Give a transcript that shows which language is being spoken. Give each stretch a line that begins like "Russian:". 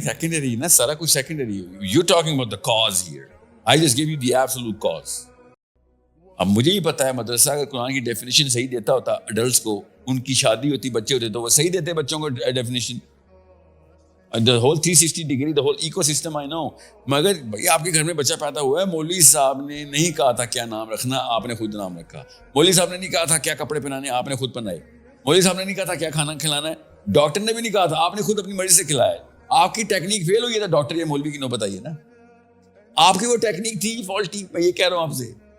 English: secondary نا,
Urdu: سارا کچھ
English: Secondary. You talking about the cause here, I just gave you the absolute cause.
Urdu: اب مجھے ہی پتا ہے مدرسہ اگر قرآن کی ڈیفینیشن صحیح دیتا ہوتا ایڈلٹس کو, ان کی شادی ہوتی, بچے ہوتے, تو وہ صحیح دیتے بچوں کو definition.
English: The whole 360 degree, the whole ecosystem I know.
Urdu: مگر بھائی آپ کے گھر میں بچہ پیدا ہوا ہے, مولوی صاحب نے نہیں کہا تھا کیا نام رکھنا, آپ نے خود نام رکھا. مولوی صاحب نے نہیں کہا تھا کیا کپڑے پہنانے, آپ نے خود پہنائے. مولوی صاحب نے نہیں کہا تھا کیا کھانا کھلانا ہے, ڈاکٹر نے بھی نہیں کہا تھا, آپ نے خود اپنی مرضی سے کھلایا. آپ کی ٹیکنیک فیل ہوئی ہے تو ڈاکٹر یا مولوی کی نوبت آئی ہے نا. آپ کی وہ ٹیکنیک تھی فالٹی, میں یہ کہہ رہا ہوں آپ سے.